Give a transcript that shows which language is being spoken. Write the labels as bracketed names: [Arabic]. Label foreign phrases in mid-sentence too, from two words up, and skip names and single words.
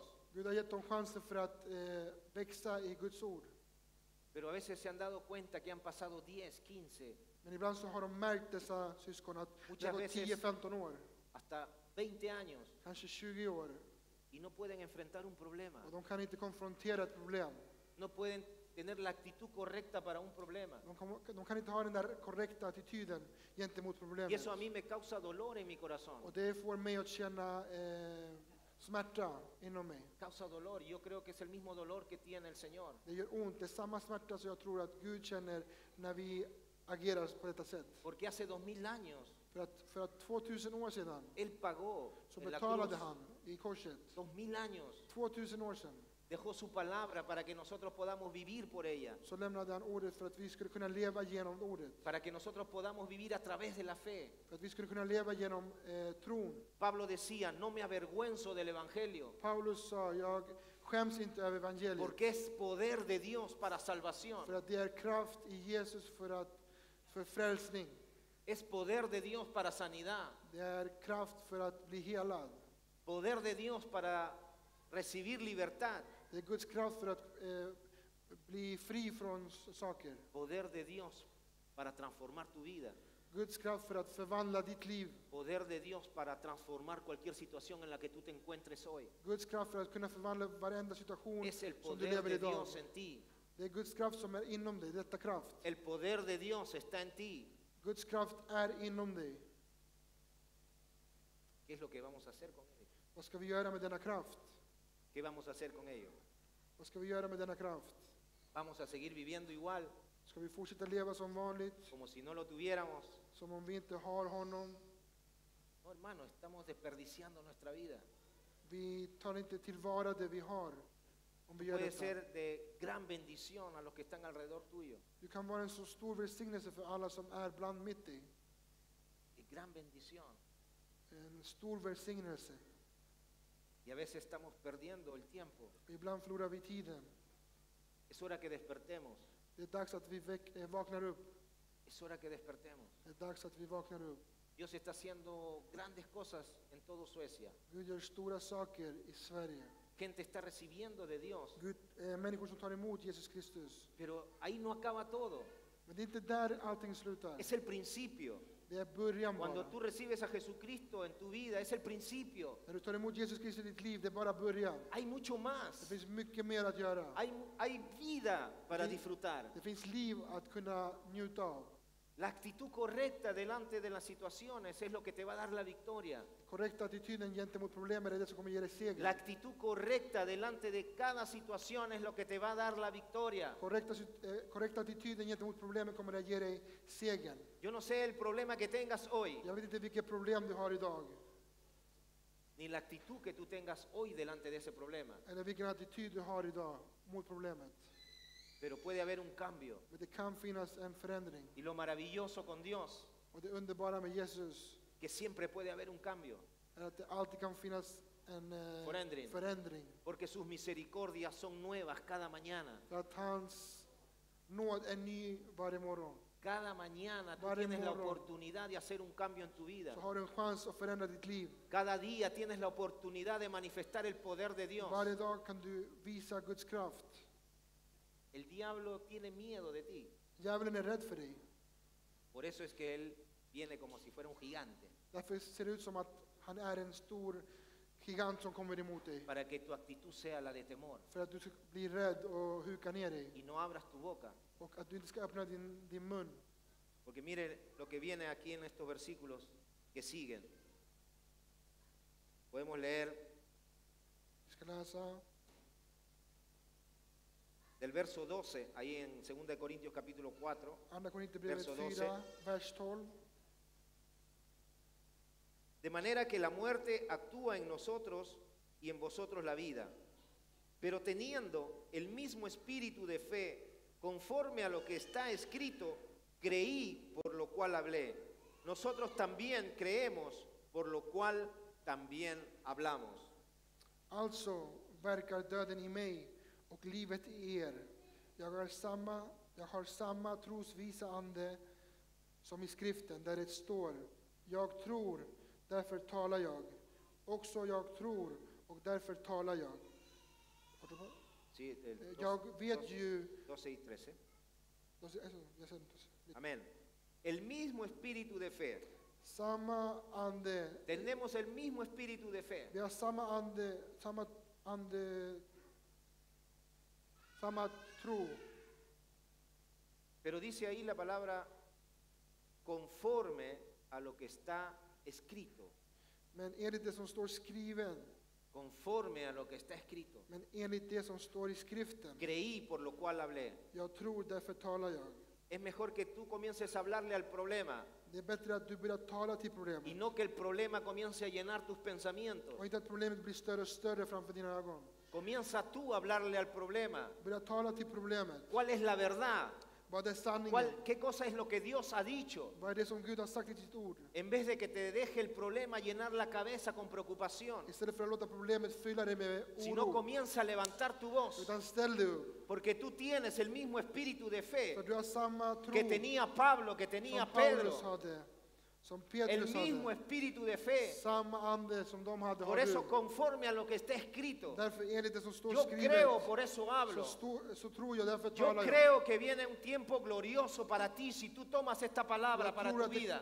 [Swedish] Gud har gett dem chanser för att växa i Guds ord. [Spanish] Pero a veces se han dado cuenta que han pasado 10, 15, [Swedish] Men ibland så har de märkt dessa syskon att det [Spanish] Muchas [Swedish] har gått [Spanish] veces- [Swedish] 10-15 år, [Spanish] hasta 20 años [Swedish] kanske 20 år. [Spanish] y no pueden enfrentar un problema. [Swedish] Och de kan inte konfrontera ett problem. [Spanish] No pueden tener la actitud correcta para un problema. [Swedish] De kan inte ha den där korrekta attityden gentemot [Spanish] Y [Swedish] problemet. [Spanish] eso a mí me causa dolor en mi corazón. [Swedish] Och det får mig att känna smärta inom mig. [Spanish] Causa dolor. Y yo creo que es el mismo dolor que tiene el Señor. [Swedish] Det gör ont, det är samma smärta som jag tror att Gud känner när vi agerar på detta sätt. [Spanish] Porque hace 2000 años [Swedish] För att 2000 år sedan [Spanish] Él pagó [Swedish] så [Spanish] en la [Swedish] betalade [Spanish] cruz. [Swedish] han i korset. [Spanish] 2000 años [Swedish] 2000 år sedan [Spanish] dejó su palabra para que nosotros podamos vivir por ella. [Swedish] så lämnade han ordet för att vi skulle kunna leva genom ordet. [Spanish] Para que nosotros podamos vivir a través de la fe. [Swedish] För att vi skulle kunna leva genom tron. [Spanish] Pablo decía, no me avergüenzo del Evangelio, [Swedish] Paulus sa, jag skäms inte över evangeliet. [Spanish] porque es poder de Dios para salvación. [Swedish] För att det är kraft i Jesus för frälsning. [Spanish] Es poder de Dios para sanidad. [Swedish] Det är kraft för att bli helad. [Spanish] Poder de Dios para recibir libertad. [Swedish] Det är Guds kraft för att bli fri från saker. [Spanish] Poder de Dios para transformar tu vida. [Swedish] Guds kraft för att förvandla ditt liv. [Spanish] Poder de Dios para transformar cualquier situación en la que tú te encuentres hoy. [Swedish] Guds kraft för att kunna förvandla varenda situation [Spanish] Es el [Swedish] som du [Spanish] poder [Swedish] lever [Spanish] de [Swedish] idag. [Spanish] Dios en ti. [Swedish] Det är Guds kraft som är inom dig, detta kraft. [Spanish] El poder de Dios está en ti. [Swedish] Guds kraft är inom dig. [Spanish] ¿Qué es lo que vamos a hacer con ello? [Swedish] Vad ska vi göra med denna kraft? [Spanish] ¿Qué vamos a hacer con ello? [Swedish] Vad ska vi göra med denna kraft? [Spanish] ¿Vamos a seguir viviendo igual, [Swedish] Ska vi fortsätta leva som vanligt, [Spanish] como si no lo tuviéramos? [Swedish] som om vi inte har honom? [Spanish] No, hermano, estamos desperdiciando nuestra vida. [Swedish] Vi tar inte tillvara det vi har om vi gör [Spanish] Puede [Swedish] detta. [Spanish] ser de gran bendición a los que están alrededor tuyo. [Swedish] Du kan vara en så stor välsignelse för alla som är bland mitt i. [Spanish] De gran bendición. [Swedish] En stor välsignelse. [Spanish] Y a veces estamos perdiendo el tiempo. [Swedish] Ibland förlorar vi tiden. [Spanish] Es hora que despertemos. [Swedish] Det är dags att vi vaknar upp. [Spanish] Es hora que despertemos. [Swedish] Det är dags att vi vaknar upp. [Spanish] Dios está haciendo grandes cosas en todo Suecia. [Swedish] Gud gör stora saker i Sverige. [Spanish] Gente está recibiendo de Dios. [Swedish] Människor som tar emot Jesus Kristus. [Spanish] Pero ahí no acaba todo. [Swedish] Men det är inte där allting slutar. [Spanish] Es el principio. [Swedish] Det är början [Spanish] Cuando [Swedish] bara. [Spanish] tú recibes a Jesucristo en tu vida, es el principio. [Swedish] När du tar emot Jesus Kristus i ditt liv, det är bara början. [Spanish] Hay mucho [Swedish] Det [Spanish] más. [Swedish] finns mycket mer att göra. [Spanish] Hay vida para disfrutar. [Swedish] Det finns liv att kunna njuta av. [Spanish] La actitud correcta delante de las situaciones es lo que te va a dar la victoria. [Swedish] Korrekta attityden gentemot problemen är det som kommer ge dig [Spanish] La [Swedish] seger. [Spanish] actitud correcta delante de cada situación es lo que te va a dar la victoria. [Swedish] Korrekta attityden gentemot problemen kommer att ge dig segern. [Spanish] Yo no sé el problema que tengas hoy, [Swedish] Jag vet inte vilket problem du har idag. [Spanish] ni la actitud que tú tengas hoy delante de ese problema. [Swedish] Eller vilken attityd du har idag mot problemet. [Spanish] Pero puede haber un cambio. [Swedish] Men det kan finnas en förändring. [Spanish] Y lo maravilloso con Dios, [Swedish] Och det underbara med Jesus [Spanish] que siempre puede haber un cambio. [Swedish] är att det alltid kan finnas en Förändring. förändring. [Spanish] Porque sus misericordias son nuevas cada mañana. [Swedish] För att hans nåd är ny varje morgon. [Spanish] Cada mañana tú [Swedish] Varje [Spanish] tienes la [Swedish] morgon. [Spanish] oportunidad de hacer un cambio en tu vida. [Swedish] Så har du en chans att förändra ditt liv. [Spanish] Cada día tienes la oportunidad de manifestar el poder de Dios. [Swedish] Varje dag kan du visa Guds kraft. [Spanish] El diablo tiene miedo de ti. [Swedish] Djävulen är rädd för dig. [Spanish] Por eso es que él viene como si fuera un gigante. [Swedish] Därför ser det ut som att han är en stor gigant som kommer emot dig. [Spanish] Para que tu actitud sea la de temor. [Swedish] För att du ska bli rädd och huka ner dig. [Spanish] Y no abras tu boca. [Swedish] Och att du inte ska öppna din mun. [Spanish] Porque mire lo que viene aquí en estos versículos que siguen. Podemos leer [Swedish] Vi ska läsa [Spanish] del verso 12, ahí en 2 Corintios capítulo 4. [Swedish] Andra Korinthierbrevet [Spanish] Verso 12. [Swedish] 4, vers 12. [Spanish] De manera que la muerte actúa en nosotros y en vosotros la vida. Pero teniendo el mismo espíritu de fe, conforme a lo que está escrito, creí, por lo cual hablé. Nosotros también creemos, por lo cual también hablamos. [Swedish] Alltså verkar döden i mig och livet i er. Jag har samma trosvisa ande som i skriften där det står: jag tror, därför talar jag. Också jag tror och därför talar jag. [Spanish] Sí, el [Swedish] Jag vet ju... [Spanish] 12 y 13. [Swedish] Jag säger [Spanish] Amén. El mismo espíritu de fe. [Swedish] samma ande. [Spanish] Tenemos el mismo espíritu de fe. [Swedish] Vi har samma ande, samma tro. [Spanish] Pero dice ahí la palabra conforme a lo que está escrito. [Swedish] Men enligt det som står skriven, [Spanish] Conforme a lo que está escrito. [Swedish] men enligt det som står i skriften. [Spanish] Creí, por lo cual hablé. [Swedish] Jag tror, därför talar jag. [Spanish] Es mejor que tú comiences a hablarle al problema [Swedish] Det är bättre att du börjar tala till [Spanish] y [Swedish] problemet. [Spanish] no que el problema comience a llenar tus pensamientos. [Swedish] Och inte att problemet blir större och större framför dina ögon. [Spanish] Comienza tú a hablarle al problema. [Swedish] Börja tala till problemet. [Spanish] ¿Cuál es la verdad? [Swedish] Vad är sanningen? [Spanish] ¿Qué cosa es lo que Dios ha dicho? [Swedish] Vad är det som Gud har sagt i sitt ord? [Spanish] En vez de que te deje el problema llenar la cabeza con preocupación, [Swedish] Istället för att låta problemet fylla dig med [Spanish] sino [Swedish] oro. [Spanish] comienza a levantar tu voz, [Swedish] Utan ställ dig upp. [Spanish] porque tú tienes el mismo espíritu de fe [Swedish] För du har samma tro [Spanish] que tenía Pablo, que tenía [Swedish] som Paulus [Spanish] Pedro, [Swedish] hade. Som [Spanish] el [Swedish] Petrus [Spanish] mismo [Swedish] hade. [Spanish] espíritu de fe. [Swedish] Samma ande som de hade [Spanish] Por [Swedish] har [Spanish] eso, [Swedish] du. [Spanish] conforme a lo que está escrito, [Swedish] Därför enligt det som står [Spanish] yo [Swedish] skrivet. [Spanish] creo, por eso hablo. [Swedish] Så tror jag, därför [Spanish] Yo [Swedish] talar jag. [Spanish] creo que viene un tiempo glorioso para ti si tú tomas esta palabra para tu vida.